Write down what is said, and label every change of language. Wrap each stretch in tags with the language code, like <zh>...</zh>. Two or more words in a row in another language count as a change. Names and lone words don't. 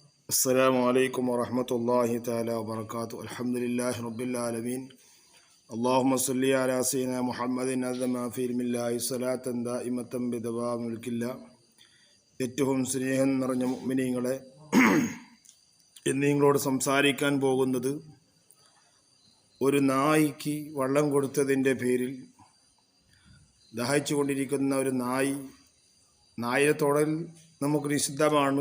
<ar>السلام عليكم ورحمة الله تعالى وبركاته الحمد لله رب العالمين اللهم صل على سيدنا محمد أعظم في علم الله صلاة دائمة بدوام ملك الله</ar> <ml>ഏറ്റവും സ്നേഹം നിറഞ്ഞ മുഅ്മിനീങ്ങളെ, ഇന്ന് നിങ്ങളോട് സംസാരിക്കാൻ പോകുന്നത് ഒരു നായിക്ക് വെള്ളം കൊടുത്തതിൻ്റെ പേരിൽ ദാഹിച്ചു കൊണ്ടിരിക്കുന്ന ഒരു നായയെ തൊടൽ നമുക്ക് നിഷിദ്ധമാണ്.</ml>